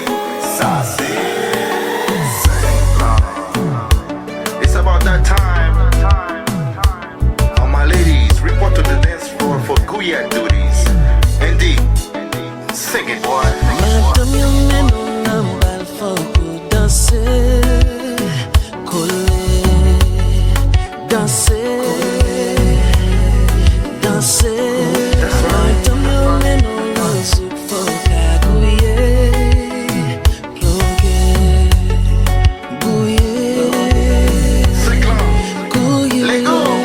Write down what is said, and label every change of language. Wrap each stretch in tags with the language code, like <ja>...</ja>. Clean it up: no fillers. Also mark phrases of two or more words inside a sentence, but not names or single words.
<en>Saucy. It's about that time. All my ladies, report to the dance floor for Gouya duties. Indeed. Sing it, boy.</en> <ht>Madame yo menon nan bal foko danse, kole, danse, danse. Madame yo menon nan souk foka gouye, plonge, gouye,</ht> <en>Sing along.</en> <ht>gouye.</ht> <en>Let go.</en>